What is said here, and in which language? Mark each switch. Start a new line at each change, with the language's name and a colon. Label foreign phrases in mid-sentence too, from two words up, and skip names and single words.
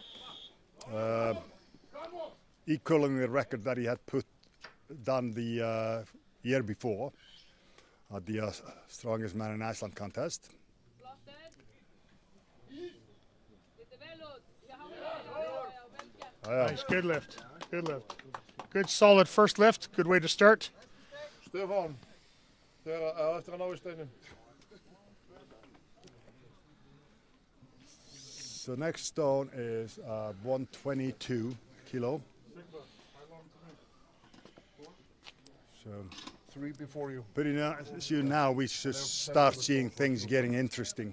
English: Equaling the record that he had done the year before at the Strongest Man in Iceland contest. Nice, good lift, good lift. Good solid first lift, good way to start.
Icelandic: Stefán, eftir að ná í steinin.
English: So next stone is 122 kilo. So 3 before you. pretty soon now we should start seeing things getting interesting.